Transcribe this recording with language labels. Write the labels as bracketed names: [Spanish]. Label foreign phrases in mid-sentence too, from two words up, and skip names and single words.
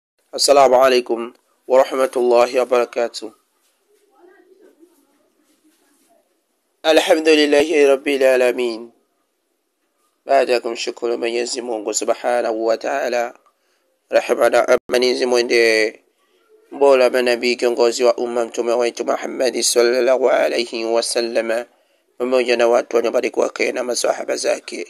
[Arabic] السلام عليكم ورحمة الله وبركاته. الحمد لله رب العالمين. [Swahili] Baada ya kumshukuru Mwenyezi Mungu [Arabic] سبحانه وتعالى, [Swahili] rehema na amani zimwendee mbora manabii kiongozi wa umma mtume wetu Muhammad [Arabic] صلى الله عليه وسلم, [Swahili] pamoja na watu wanaobariki wake na maswahaba zake.